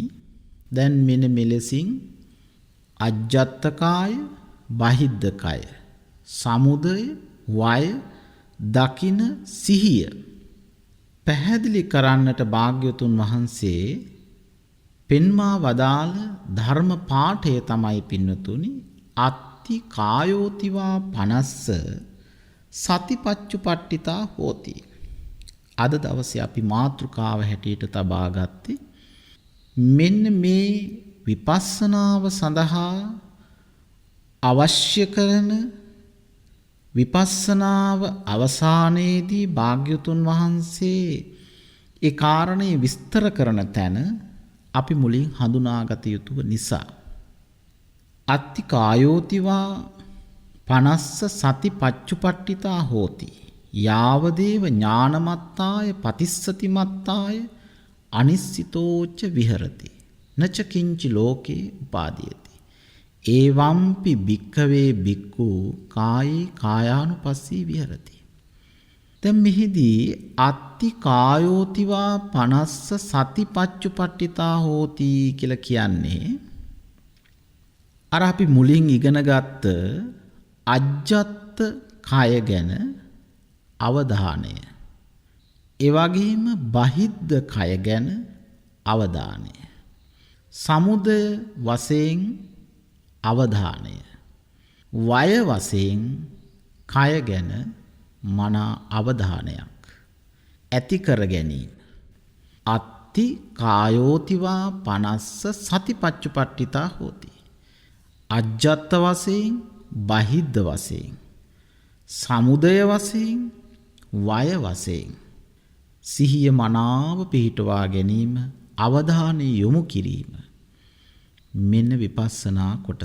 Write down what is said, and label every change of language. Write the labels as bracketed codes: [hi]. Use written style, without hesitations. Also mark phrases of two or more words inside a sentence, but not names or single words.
[si] දැන් මෙන්න මෙලෙසින් අජ්ජත්තකාය බහිද්ධකය සමුදය වය දකින සිහිය පැහැදිලි කරන්නට භාග්‍යතුන් වහන්සේ පෙන්වා වදාළ ධර්ම පාඨය තමයි පින්නතුනි [pi] අත්ති කායෝතිවා පනස්ස සතිපච්චුපට්ඨිතා හෝති. [si] අද දවසේ අපි මාතෘකාව හැටියට තබා ගත්තේ මෙන්න මේ විපස්සනාව සඳහා අවශ්‍ය කරන විපස්සනාව අවසානයේදී භාග්‍යවතුන් වහන්සේ ඒ කාරණේ විස්තර කරන තැන අපි මුලින් හඳුනාගත යුතු නිසා [pi] අත්ති කායෝතිවා පනස්ස සති පච්චුපට්ඨිතා හෝති යාවදේව ඥානමත්තාය පතිස්සතිමත්තාය අනිස්සිතෝච්ච විහෙරති නච කිංචි ලෝකේ උපාදීයති ඒවම්පි භික්ඛවේ භික්ඛු කායේ කායානුපස්සී විහෙරති. [si] දැන් මෙහිදී [pi] අත්ති කායෝතිවා පනස්ස සති පච්චුපට්ඨිතා හෝති [si] කියලා කියන්නේ අර අපි මුලින් ඉගෙන ගත්ත අජ්ජත් කය ගැන අවධානය. ඒ වගේම බහිද්ද කය ගැන අවධානය. සමුදය වශයෙන් අවධානය. වය වශයෙන් කය ගැන මනා අවධානයක් ඇති කර ගැනීම. [pi] අත්ති කායෝතිවා පනස්ස සතිපච්චුපට්ඨිතා හෝති. [si] අජ්ජත් වශයෙන් බහිද්ද වශයෙන් සමුදය වශයෙන් වය වශයෙන් සිහිය මනාව පිහිටවා ගැනීම අවධානය යොමු කිරීම මෙන්න විපස්සනා කොටස.